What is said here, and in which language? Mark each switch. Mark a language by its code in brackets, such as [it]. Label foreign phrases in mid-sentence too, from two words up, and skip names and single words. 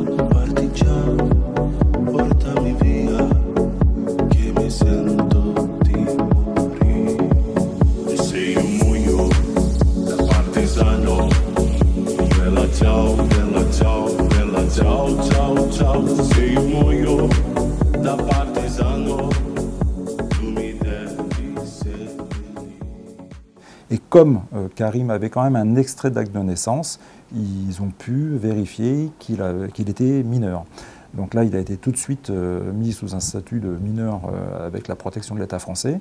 [it] Partigiano, portami via, che mi sento di morire. E se io muoio da partigiano, bella ciao, bella ciao, bella ciao, ciao, ciao. Se io muoio da partigiano. [fr] Et comme Karim avait quand même un extrait d'acte de naissance, ils ont pu vérifier qu'il était mineur. Donc là, il a été tout de suite mis sous un statut de mineur avec la protection de l'État français.